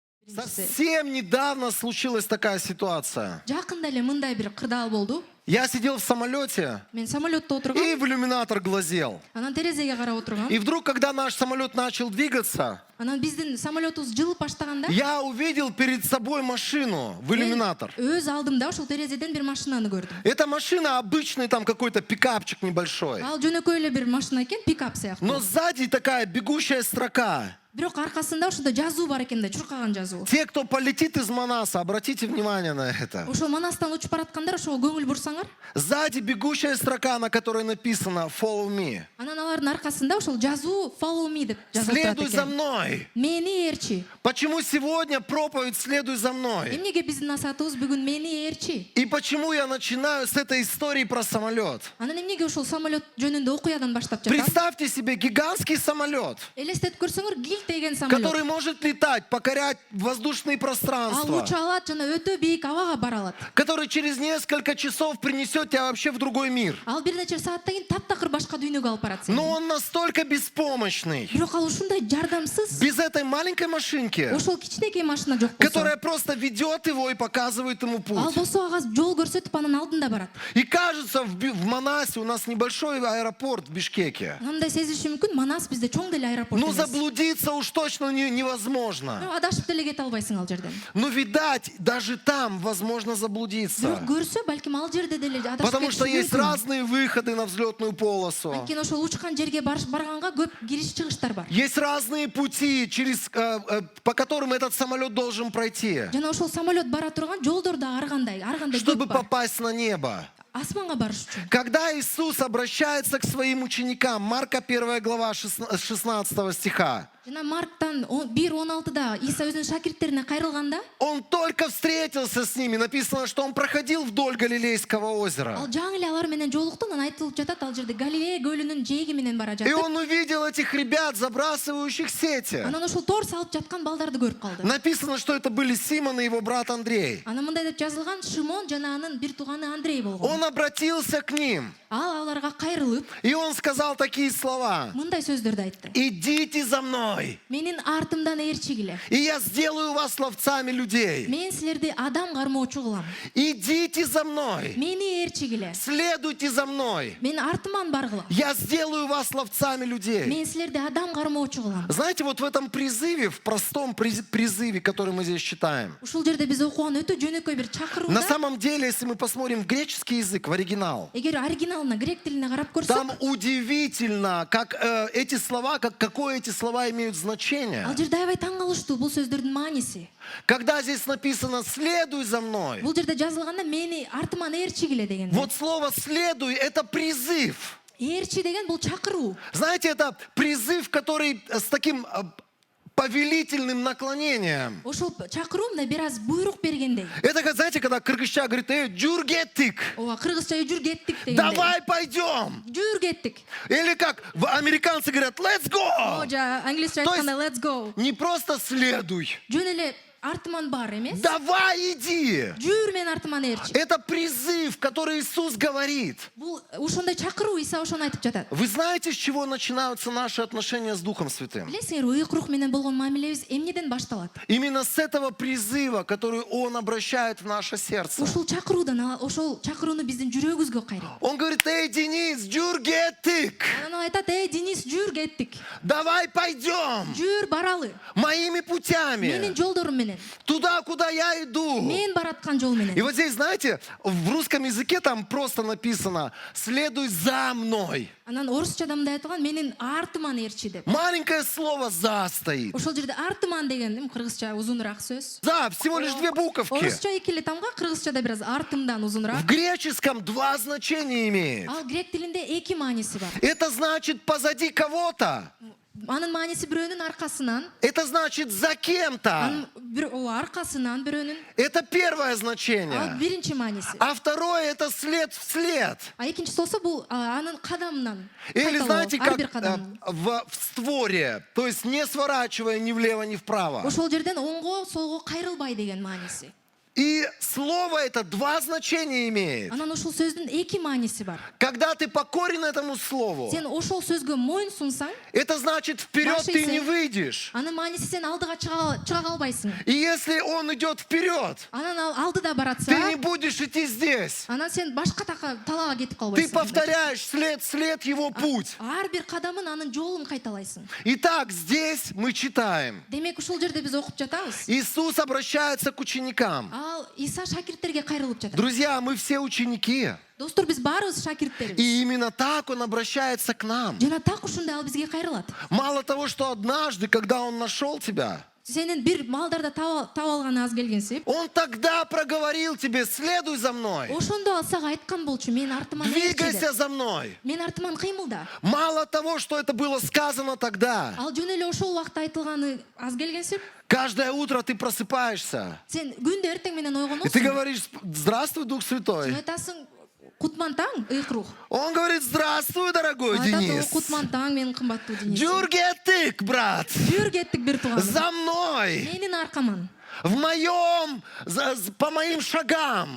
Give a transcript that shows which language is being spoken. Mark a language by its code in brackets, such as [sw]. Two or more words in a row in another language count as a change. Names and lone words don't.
[ru] Совсем недавно случилась такая ситуация. [ky] Жакында эле мындай бир кырдаал болду. [ru] Я сидел в самолете [ky] Мен самолетто [ru] и [ky] отургам, [ru] в иллюминатор глазел. [ky] анан терезеге карап отургам. [ru] И вдруг, когда наш самолет начал двигаться, [ky] Анан биздин самолетубуз жылып баштаганда, [ru] я увидел перед собой машину в иллюминатор. [ky] өз алдымда ошол терезеден бир машинаны көрдүм. [ru] Эта машина обычный там какой-то пикапчик небольшой. [ky] Ал жөнөкөй эле бир машина экен, пикап сыяктуу. [ru] Но сзади такая бегущая строка. [ky] Бирок аркасында ошондо жазуу бар экен да, чуркаган жазуу. [ru] Те, кто полетит из Манаса, обратите внимание на это. [ky] Ошол Манастан учуп бараткандар ошого көңүл бурсаңар, [ru] Сзади бегущая строка, на которой написано [en] «Follow me». [ky] анан алардын аркасында ошол жазуу [en] follow me [ky] деп жазылып турат [ru] Следуй за [ky] экен. [ru] мной. [ky] Мени ээрчи. [ru] Почему сегодня проповедь «Следуй за мной»? [ky] Эмнеге биздин насаатыбыз бүгүн мени ээрчи? [ru] И почему я начинаю с этой истории про самолет? [ky] Анан эмнеге ошол самолет жөнүндө окуядан баштап жатам? [ru] Представьте себе гигантский самолет, [ky] Элестетип көрсөңөр, гилтеген самолет. [ru] который может летать, покорять воздушные [ky] Ал [ru] пространства, [ky] уча алат жана өтө бийик абага бара алат. [ru] который через несколько часов принесет тебя вообще в другой мир. [ky] Ал бир нече сааттан кийин таптакыр башка дүйнөгө алып барат сени. [ru] Но он настолько беспомощный, [ky] Бирок ал ушундай жардамсыз. [ru] без этой маленькой машинки, [ky] Ошол кичинекей машина жок [ru] которая [ky] болсо. [ru] просто ведет его и показывает ему [ky] Ал [ru] путь. [ky] болсо ага жол көрсөтүп анын алдында барат. [ru] И кажется, в Манасе у нас небольшой аэропорт в Бишкеке. [ky] Мындай сезиши мүмкүн, Манас бизде чоң деле аэропорт [ru] Ну, [ky] эмес. [ru] заблудиться уж точно невозможно. [ky] Бирок адашып деле кете албайсың ал жерден. [ru] Но, видать, даже там возможно заблудиться. [ky] Бирок көрсө, балким ал жерде деле адашып [ru] Потому что [ky] кетиши [ru] есть [ky] мүмкүн. [ru] разные выходы на взлетную полосу. [ky] Анткени ошол учкан жерге барганга көп кириш чыгыштар бар. [ru] Есть разные пути, по которым этот самолет должен пройти, [ky] Жана ошол самолет бара турган жолдор да ар кандай [ru] чтобы [ky] көп бар. [ru] попасть на небо. [ky] Асманга барыш үчүн. [ru] Когда Иисус обращается к своим ученикам, Марка 1 глава 16 стиха, [ky] Жана Марктан 1:16да Иса өзүнүн шакирттерине кайрылганда, [ru] Он только встретился с ними. Написано, что Он проходил вдоль Галилейского озера. [ky] ал жаңы эле алар менен жолукту, анан айтылып жатат, ал жерде Галилея көлүнүн жээги менен бара [ru] И [ky] жатып, [ru] Он увидел этих ребят, забрасывающих сети. [ky] анан ошол тор салып жаткан балдарды көрүп калды. [ru] Написано, что это были Симон и его брат Андрей. [ky] Анан мындай деп жазылган, Шимон жана анын бир тууганы Андрей болгон. [ru] Он обратился к ним, [ky] Ал аларга кайрылып, [ru] и Он сказал такие слова: [ky] мындай сөздөрдү айтты. [ru] «Идите за мной, [ky] Менин артымдан ээрчигиле. [ru] и я сделаю вас ловцами людей. [ky] Мен силерди адам кармоочу кылам. [ru] Идите за мной, [ky] Мени ээрчигиле. [ru] следуйте за мной, [ky] Мен артыман баргыла. [ru] я сделаю вас ловцами людей». [ky] Мен силерди адам кармоочу кылам. [ru] Знаете, вот в этом призыве, в простом призыве, который мы здесь читаем, [ky] Ушул жерде биз окуган өтө жөнөкөй бир [ru] на [ky] чакырууда, [ru] самом деле, если мы посмотрим в греческий язык, в оригинал, [ky] эгер оригиналына, грек тилине карап көрсөк, [ru] там удивительно, как эти слова, какое эти слова имеют значение. [ky] ал жерде аябай таң калыштуу бул сөздөрдүн мааниси. [ru] Когда здесь написано «следуй за мной», [ky] Бул жерде жазылганда мени артыман ээрчигиле деген. [ru] вот слово «следуй» — это призыв. [ky] Ээрчи деген бул чакыруу. [ru] Знаете, это призыв, который с таким повелительным наклонением. [ky] Ошол чакыруу мындай бир аз буйрук бергендей. [ru] Это, как, знаете, когда кыргызча говорит: [ky] «Жүр кеттик», Ооба, кыргызча жүр кеттик дегендей. [ru] «давай пойдем». [ky] Жүр кеттик. [ru] Или как американцы говорят: «let's [ky] О, [en] go». [ky] жа англисче [ru] То есть- [ky] айтканда [en] let's go. [ru] Не просто «следуй», [ky] Жөн эле артыман бар эмес. [ru] «давай иди». [ky] Жүр мен артыман ээрчи. [ru] Это призыв, который Иисус говорит. [ky] Бул ошондой чакыруу, Иса ошону айтып жатат. [ru] Вы знаете, с чего начинаются наши отношения с Духом Святым? [ky] Билесиңер, уйук рух менен болгон мамилебиз эмнеден башталат? [ru] Именно с этого призыва, который Он обращает в наше сердце. [ky] Ошол чакыруудан, ошол чакырууну биздин жүрөгүбүзгө кайрыйт. [ru] Он говорит: «Эй, Денис, [ky] жүр кеттик, Анан ал айтат: Денис, жүр кеттик. [ru] давай пойдем [ky] Жүр баралы. [ru] моими [ky] Менин [ru] путями, [ky] жолдорум менен. [ru] туда, куда я иду». [ky] Мен бараткан жол менен. [ru] И вот здесь, знаете, в русском языке там просто написано «следуй за мной». [ky] Анан орусчада мындай айтылган: менин артыман ээрчи деп. [ru] Маленькое слово «за» стоит. [ky] Ошол жерде артыман деген кыргызча узунураак сөз. [ru] «За» всего лишь две буковки. [ky] Орусча эки эле тамга, кыргызчада бир аз артымдан [ru] В [ky] узунураак. [ru] греческом два значения имеет. [ky] Ал грек тилинде эки мааниси бар. [ru] Это значит позади кого-то. [ky] Анын мааниси бирөөнүн аркасынан, [ru] Это значит за кем-то. [ky] анын аркасынан бирөөнүн. [ru] Это первое [ky] Ал [ru] значение. [ky] биринчи мааниси. [ru] А второе — это след вслед. [ky] А экинчиси болсо бул анын кадамынан. [ru] Или знаете, [ky] ар [ru] как [ky] бир кадам. [ru] в створе. То есть не сворачивая ни влево, ни вправо. [ky] Ошол жерден оңго, солго кайрылбай деген мааниси. [ru] И слово это два значения имеет. [ky] Анан ошол сөздүн эки мааниси бар. [ru] Когда ты покорен этому слову, [ky] Сен ошол сөзгө моюн сунсаң, [ru] это значит, вперед Ваши ты ise- не выйдешь. [ky] анын мааниси сен алдыга чыга калбайсың. [ru] И если он идет вперед, [ky] Анан ал алдыда баратса, [ru] ты не будешь идти здесь. [ky] анан сен башка талаага кетип [ru] Ты [ky] калбайсың. [ru] повторяешь след его путь. [ky] Ар бир кадамын анын жолун кайталайсың. [ru] Итак, здесь мы читаем. [ky] Демек ушул жерде биз окуп жатабыз. [ru] Иисус обращается к ученикам. [ky] Ал Иса шакирттерге кайрылып жатат. [ru] Друзья, мы все ученики. [ky] Достор, биз баарыбыз шакирттербиз. [ru] И именно так он обращается к нам. [ky] Жана так ушундай ал бизге кайрылат. [ru] Мало того, что однажды, когда он нашел тебя, [ky] Сенин бир малдарда таап алганы аз келгенсип, [ru] он тогда проговорил тебе: следуй за мной, [ky] ошондо ал сага айткан болчу, мен артыман [ru] двигайся за мной. [ky] Мен артыман кыймылда. [ru] Мало того, что это было сказано тогда, [ky] Ал жөн эле ошол убакта айтылганы аз келгенсип, [ru] каждое утро ты просыпаешься, [ky] сен күндө эртең менен [ru] и ты [ky] ойгоносуң. [ru] говоришь: здравствуй, Дух Святой. [ky] Айтасың, кутман таң, ыйкрух. [ru] Он говорит: здравствуй, дорогой [ky] Айтат, [ru] Денис. [ky] кутман таң, менин кымбаттуу Денис. Джургетик, брат, Жүр кеттик бир тууганым. [ru] за мной, [ky] Менин аркаман. [ru] по моим шагам,